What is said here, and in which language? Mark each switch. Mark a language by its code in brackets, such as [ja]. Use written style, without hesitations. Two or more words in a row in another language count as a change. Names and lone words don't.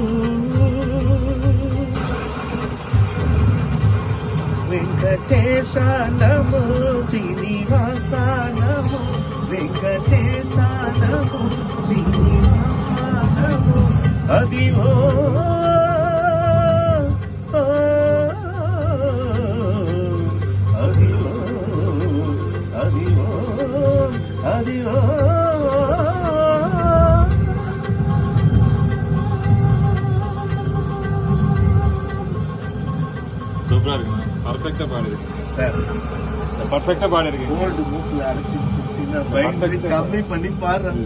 [te] వెంకటేశ నమో శ్రీనివాస నమో వెంకటేశ నమో శ్రీనివాస నమో అదివో అదివో అదివో అదివో. [ta] சூப்பரா இருக்கு, பர்ஃபெக்ட்டா பாடிருக்கீங்க சார், பர்ஃபெக்ட்டா பாடிருக்கீங்க. கோல்டு மூக்குல அரைச்சு சின்ன பைன் கம்மி பண்ணி பாடுறேன் சார்.